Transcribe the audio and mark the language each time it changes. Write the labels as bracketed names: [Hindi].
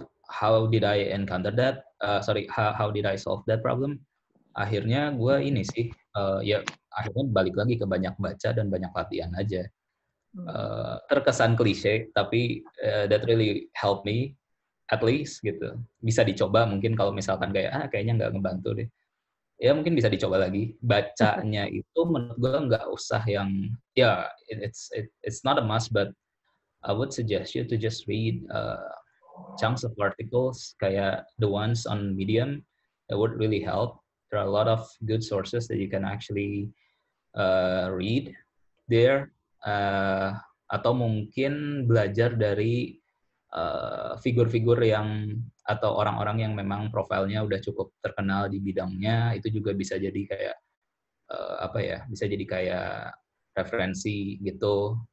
[English] How did I encounter that? How did I solve that problem? [Indonesian] Akhirnya gue ini sih, ya akhirnya balik lagi ke banyak baca dan banyak latihan aja. Terkesan klise, tapi [English] that really helped me, at least gitu. [Indonesian] Bisa dicoba mungkin kalau misalkan kayak, kayaknya nggak ngebantu deh. Ya mungkin bisa dicoba lagi. Bacanya itu menurut gue nggak usah yang, ya [English] it's not a must, but I would suggest you to just read chunks of articles kayak the ones on Medium. That would really help. There are a lot of good sources that you can actually read there. [Indonesian] Atau mungkin belajar dari figur-figur yang atau orang-orang yang memang profilnya udah cukup terkenal di bidangnya, itu juga bisa jadi kayak bisa jadi kayak referensi gitu.